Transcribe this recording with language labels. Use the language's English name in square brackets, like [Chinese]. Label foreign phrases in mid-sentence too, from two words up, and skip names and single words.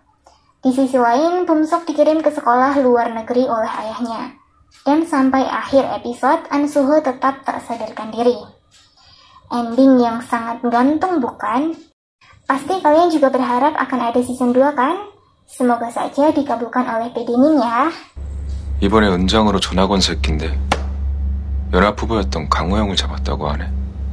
[Indonesian] Di sisi lain, Bum Sok dikirim ke sekolah luar negeri oleh ayahnya. Dan sampai akhir episode, An Suho tetap tak sadarkan diri. Ending yang sangat gantung bukan? Pasti kalian juga berharap akan ada season 2 kan? Semoga saja dikabulkan oleh PD님 ya. [Korean] 이번에 은장으로 전학 온 새끼인데 연합 후보였던 강호영을 잡았다고 하네.